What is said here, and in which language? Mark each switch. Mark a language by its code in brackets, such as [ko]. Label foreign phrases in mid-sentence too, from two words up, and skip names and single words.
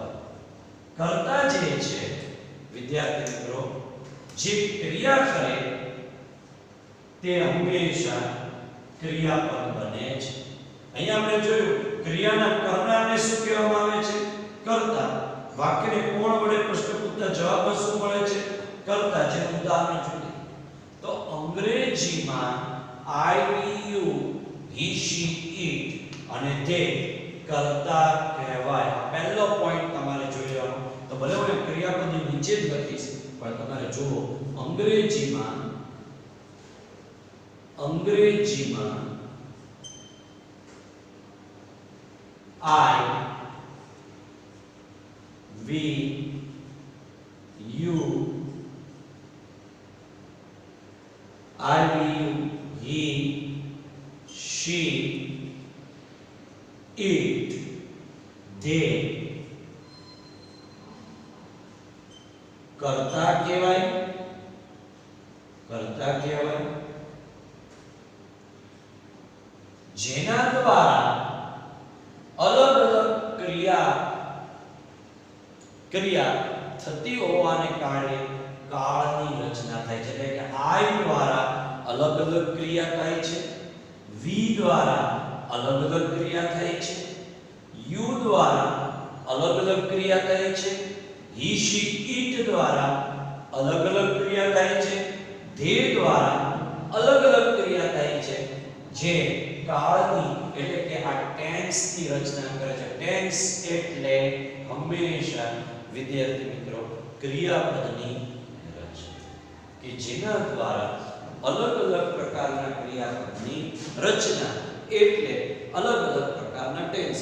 [gu] કર્તા જે છે વિદ્યાર્થી મિત્રો, જે ક્રિયા કરે તે હંમેશા ક્રિયાપદ બને છે. અહીંયા આપણે જોયું ક્રિયાના કરનારને શું કહેવામાં આવે છે? કર્તા. વાક્યને કોણ વડે પ્રશ્ન પૂછતા જવાબમાં શું મળે છે? કર્તા. જે ઉદાહરણ જોઈએ તો અંગ્રેજીમાં [en] I, you, he, she, it [gu] અને they કર્તા કહેવાય. પહેલો પોઈન્ટ તમારે જોઈ લેવાનો. તો ભલે હું ક્રિયાપદની નીચે જ લખીશ પણ તમારે જુઓ અંગ્રેજીમાં [en] I, we, you, he, she, it, they [gu] કર્તા કહેવાય. જેના દ્વારા અલગ અલગ ક્રિયા થતી હોવાને કારણે કાળની રચના થાય છે. એટલે કે I દ્વારા અલગ અલગ ક્રિયા થાય છે, V દ્વારા અલગ અલગ ક્રિયા થાય છે, U દ્વારા અલગ અલગ ક્રિયા થાય છે, [en] he, she, it [gu] દ્વારા અલગ અલગ ક્રિયા થાય છે, they દ્વારા અલગ અલગ ક્રિયા થાય છે, જે કાળની એટલે કે આ ટેન્સ ની રચના કરે છે. ટેન્સ એટલે હંમેશા વિદ્યાર્થી મિત્રો ક્રિયાપદની રચના કે જેના દ્વારા અલગ અલગ પ્રકારના ક્રિયાપદની રચના એટલે અલગ અલગ પ્રકારના ટેન્સ.